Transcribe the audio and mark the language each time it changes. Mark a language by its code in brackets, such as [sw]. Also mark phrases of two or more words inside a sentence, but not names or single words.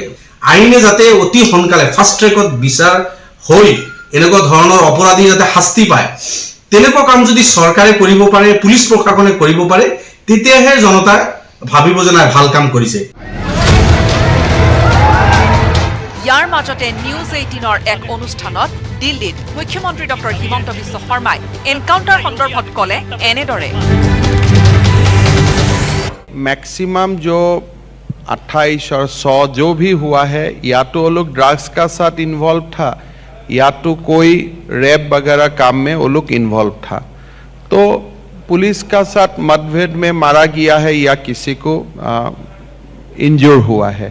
[as] আইনে যাতে অতি সোনকালে [en] fast track [as] বিচাৰ হৈ এনেকুৱা ধৰণৰ অপৰাধী যাতে শাস্তি পায়, তেনেকুৱা কাম যদি চৰকাৰে কৰিব পাৰে, পুলিচ প্ৰশাসনে কৰিব পাৰে, তেতিয়াহে জনতাই ভাবিব যে নাই ভাল কাম কৰিছে। ইয়াৰ মাজতে নিউজ 18ৰ এক অনুষ্ঠানত দিল্লীত মুখ্যমন্ত্ৰী ডক্টৰ হিমন্ত বিশ্ব শৰ্মাই এনকাউণ্টাৰ সন্দৰ্ভত ক'লে এনেদৰে। [hi] मैक्सिमम जो 28 और 100 जो भी हुआ है, या तो वो लोग ड्रग्स का साथ इन्वॉल्व था या तो कोई रैप वगैरह काम में वो लोग इन्वॉल्व था। तो पुलिस का साथ मतभेद में मारा गया है या किसी को इंजोर हुआ है।